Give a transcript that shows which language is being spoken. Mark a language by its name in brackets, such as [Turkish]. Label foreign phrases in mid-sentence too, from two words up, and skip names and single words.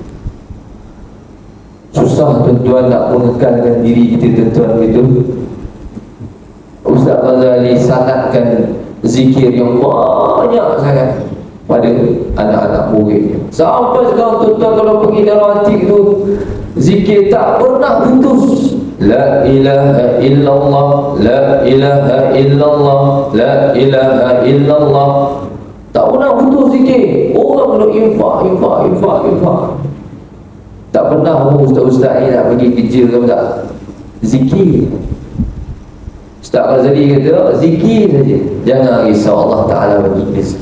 [Malay] Susah tuan-tuan nak mengekalkan diri kita tuan-tuan itu. Ustaz Ghazali sanatkan zikir yang banyak sangat pada anak-anak muridnya. Sampai sekarang tuan-tuan kalau pergi Darul Atik tu, zikir tak pernah putus. [Arabic] لا إله إلا الله، لا إله إلا الله، لا إله إلا الله. [Malay] Tak pernah putus zikir. Orang nak infak. Tak pernah ustaz-ustaz ni nak pergi kerja ke tak, zikir. Ustaz Ghazali kata zikir saja, jangan risau, Allah Ta'ala bagi rezeki.